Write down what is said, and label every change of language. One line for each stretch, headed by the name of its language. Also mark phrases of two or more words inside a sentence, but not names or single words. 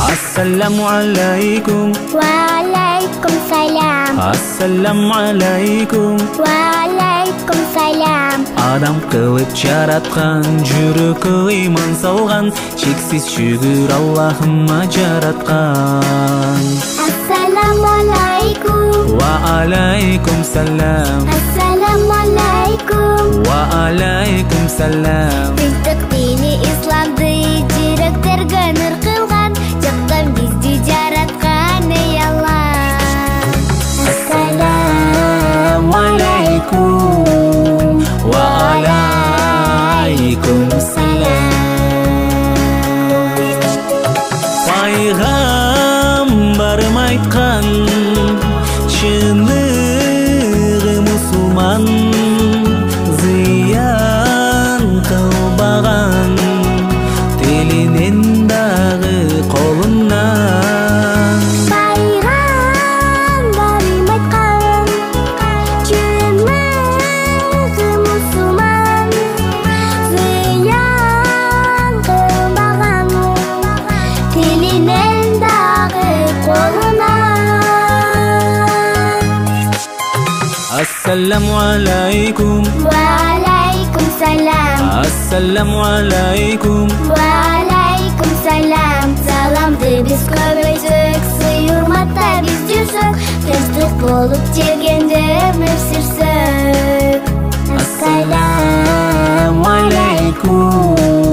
Arabic: السلام عليكم. وعليكم السلام. السلام عليكم. وعليكم السلام.
Kyrgyz: Адам кылып жараткан, жүрөккө ыйман салган, чексиз шүгүр Аллахыма жараткан.
Arabic: السلام عليكم. وعليكم السلام. السلام عليكم. وعليكم السلام.
Kyrgyz: Биздик дини исламды жүрөктөргө нур кылган, жактан бизди жараткан эй Аллах.
Arabic: السلام عليكم. وعليكم السلام.
Kyrgyz: Пайгамбарым айткан, чыныгы мусулман, зыян кылбаган, тилинен дагы колунан. Пайгамбарым айткан, чыныгы мусулман, зыян кылбаган, тилинен дагы колунан.
Arabic: السلام عليكم. وعليكم السلام. السلام عليكم. وعليكم السلام.
Kyrgyz: Salamды биз көбөйтсөк, сый-урматта биз жүрсөк, тынчтык болуп жергенде өмүр сүрсөк.
Arabic: السلام عليكم.